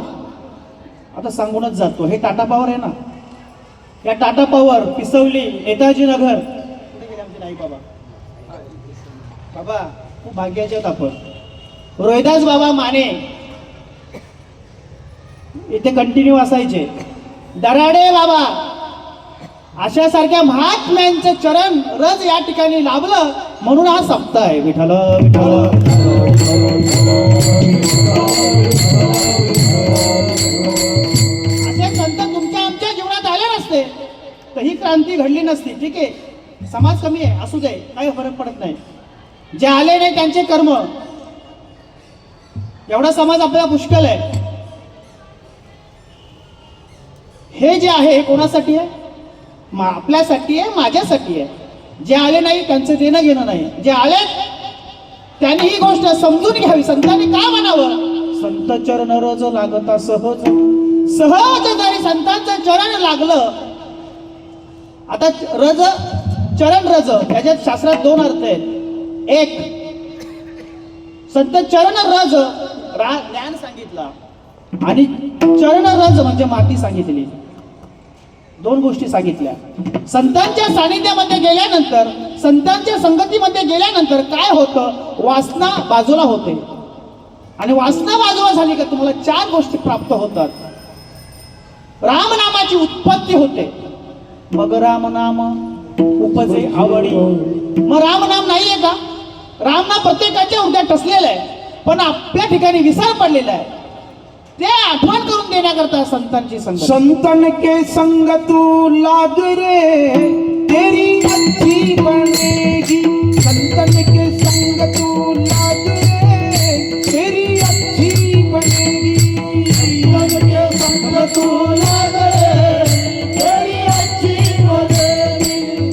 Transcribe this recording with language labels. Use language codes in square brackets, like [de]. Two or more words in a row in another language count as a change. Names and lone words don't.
[mr] आता सांगूनच जातो, हे टाटा पॉवर आहे ना, या टाटा पॉवर पिसवली, नेताजी नगर. कुठे गेले आमचे नाही बाबा? बाबा खूप भाग्याचे आहेत आपण. रोहिदास बाबा माने इथे कंटिन्यू असायचे. दराडे बाबा अशा सारख्या महात्म्यांचं चरण रज या ठिकाणी लाभलं म्हणून हा सप्ताह आहे. विठ्ठल विठ्ठल असे संत तुमच्या आमच्या जीवनात आले नसते तर ही क्रांती घडली नसती. ठीक आहे, समाज कमी आहे असू दे, काही फरक पडत नाही. जे आले नाही त्यांचे कर्म, एवढा समाज आपल्याला पुष्कळ आहे. हे जे आहे हे कोणासाठी आहे? आपल्यासाठी आहे, माझ्यासाठी आहे. जे आले नाही त्यांचं देणं घेणं नाही. जे आले त्यांनी ही गोष्ट समजून घ्यावी. संतांनी काय म्हणावं? संत चरण रज लागता सहज. सहज जरी संतांचं चरण लागलं. आता रज चरण रज याच्यात शास्त्रात दोन अर्थ आहेत. एक, संत चरण रज ज्ञान सांगितला आणि चरण रज म्हणजे माती सांगितली. दोन गोष्टी सांगितल्या. संतांच्या सानिध्यामध्ये गेल्यानंतर, संतांच्या संगतीमध्ये गेल्यानंतर काय होतं? वासना बाजूला होते आणि वासना बाजूला झाली का तुम्हाला चार गोष्टी प्राप्त होतात. रामनामाची उत्पत्ती होते. मग रामनाम उपजे आवडी. मग रामनाम नाहीये का? रामनाम प्रत्येकाच्या हृदयात ठसलेलं आहे पण आपल्या ठिकाणी विसर पडलेला आहे. ते आठवण करून देण्याकरता संतांची संगत. [hi] संतन के संग तू लाग रे तेरी अच्छी बनेगी. संतन के संग तू लाग रे तेरी अच्छी बनेगी. संतन के संग तू लाग रे तेरी अच्छी बनेगी.